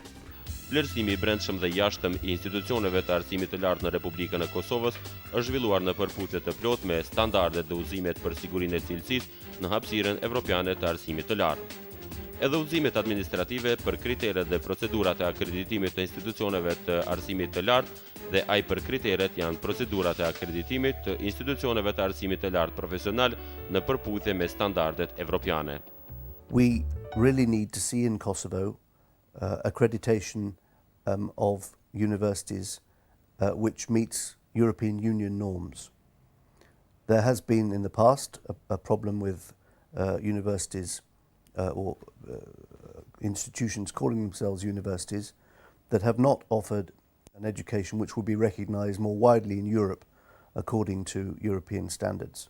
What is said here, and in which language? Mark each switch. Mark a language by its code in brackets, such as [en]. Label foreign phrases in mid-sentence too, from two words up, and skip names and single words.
[sq] Vlerësimi i brendshëm dhe jashtëm i institucioneve të arsimit të lartë në Republikën e Kosovës është zhvilluar në përputhje të plotë me standardet dhe udhëzimet për sigurinë e cilësisë në hapësirën evropiane të arsimit të lartë. Edhe udhëzimet administrative për kriteret dhe procedurat e akreditimit të institucioneve të arsimit të lartë dhe ai për kriteret janë procedurat e akreditimit të institucioneve të arsimit të lartë profesional në përputhje me standardet evropiane. [en] We really need to see in Kosovo accreditation of universities which meets European Union norms. There has been in the past a problem with universities or institutions calling themselves universities that have not offered an education which would be recognized more widely in Europe according to European standards.